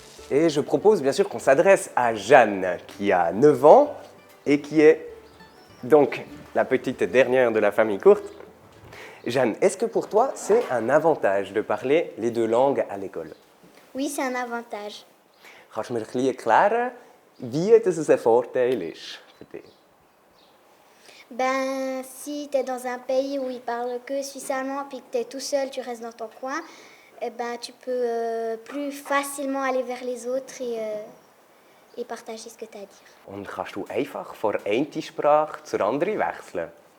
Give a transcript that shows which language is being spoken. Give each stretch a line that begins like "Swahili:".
French: Et je propose bien sûr qu'on s'adresse à Jeanne, qui a 9 ans et qui est donc la petite dernière de la famille Courte. Jeanne, est-ce que pour toi c'est un avantage de parler les deux langues à l'école? Oui, c'est un avantage.
German: Kannst du mir ein bisschen erklären, wie das ein Vorteil ist für dich?
French: Ben, si tu es dans un pays où ils parlent que suisse-allemand, puis que tu es tout seul, tu restes dans ton coin, eh ben, tu peux plus facilement aller vers les autres et partager ce que tu as à dire.
German: Und kannst du einfach von einer Sprache zur anderen wechseln?